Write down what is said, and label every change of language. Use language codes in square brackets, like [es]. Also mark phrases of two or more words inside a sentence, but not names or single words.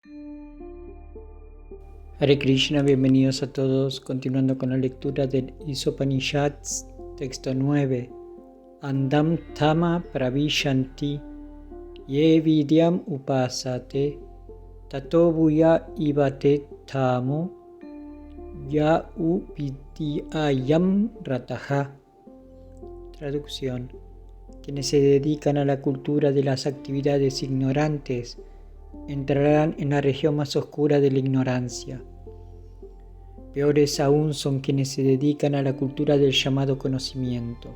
[sa] Hare Krishna, [es] bienvenidos a todos, continuando con la lectura del Isopanishads, texto 9. [sa] Andam tama pravishanti, ye vidyam upasate, tato buya ibate tamo, ya uvidyayam rataha. [es] Traducción: quienes se dedican a la cultura de las actividades ignorantes entrarán en la región más oscura de la ignorancia. Peores aún son quienes se dedican a la cultura del llamado conocimiento.